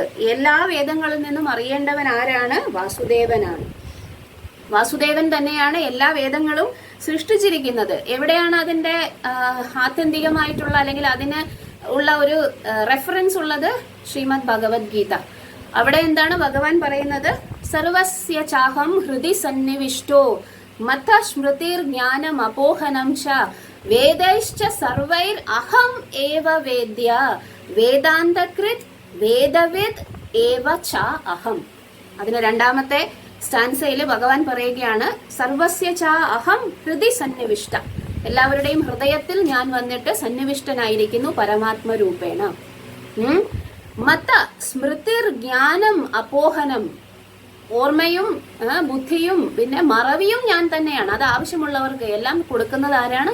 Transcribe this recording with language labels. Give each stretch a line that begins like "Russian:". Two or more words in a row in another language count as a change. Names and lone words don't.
Malayalam: എല്ലാ വേദങ്ങളിൽ നിന്നും അറിയേണ്ടവൻ ആരാണ്? വാസുദേവനാണ്. വാസുദേവൻ തന്നെയാണ് എല്ലാ വേദങ്ങളും സൃഷ്ടിച്ചിരിക്കുന്നത്. എവിടെയാണ് അതിന്റെ ആത്യന്തികമായിട്ടുള്ള അല്ലെങ്കിൽ അതിന് ഉള്ള ഒരു റെഫറൻസ് ഉള്ളത്? ശ്രീമദ് ഭഗവത്ഗീത. അവിടെ എന്താണ് ഭഗവാൻ പറയുന്നത്?
Sanskrit: സർവസ്യ ചാഹം ഹൃദി സന്നിവിഷ്ടോ മത സ്മൃതിർ ജ്ഞാനം അപോഹനം ച വേദൈശ്ച സർവൈർ അഹം ഏവ വേദ്യ വേദാന്തകൃത് വേദവിദ് ഏവ ച അഹം.
Malayalam: അതിന് രണ്ടാമത്തെ സ്റ്റാൻസയിൽ ഭഗവാൻ പറയുകയാണ്,
Sanskrit: സർവസ്യ ച അഹം ഹൃദി സന്നിവിഷ്ട.
Malayalam: എല്ലാവരുടെയും ഹൃദയത്തിൽ ഞാൻ വന്നിട്ട് സന്നിവിഷ്ടനായിരിക്കുന്നു പരമാത്മരൂപേണ.
Sanskrit: മത സ്മൃതിർ ജ്ഞാനം അപോഹനം.
Malayalam: ഓർമ്മയും ബുദ്ധിയും പിന്നെ മറവിയും ഞാൻ തന്നെയാണ്. അത് ആവശ്യമുള്ളവർക്ക് എല്ലാം കൊടുക്കുന്നത് ആരാണ്?